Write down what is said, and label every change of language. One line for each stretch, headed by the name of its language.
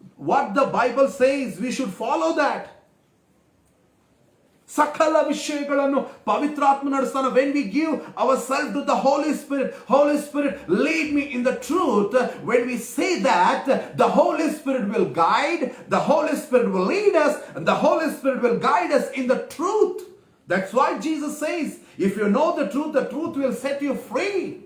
English: What the Bible says, we should follow that.
Kannada: ಸಕಲ ವಿಷಯಗಳನ್ನು ಪವಿತ್ರಾತ್ಮ ನಡೆಸ್ತಾನೆ.
English: When we give ourselves to the Holy Spirit, lead me in the truth. When we say that, the Holy Spirit will guide, the Holy Spirit will lead us, and the Holy Spirit will guide us in the truth. That's why Jesus says, if you know the truth will set you free.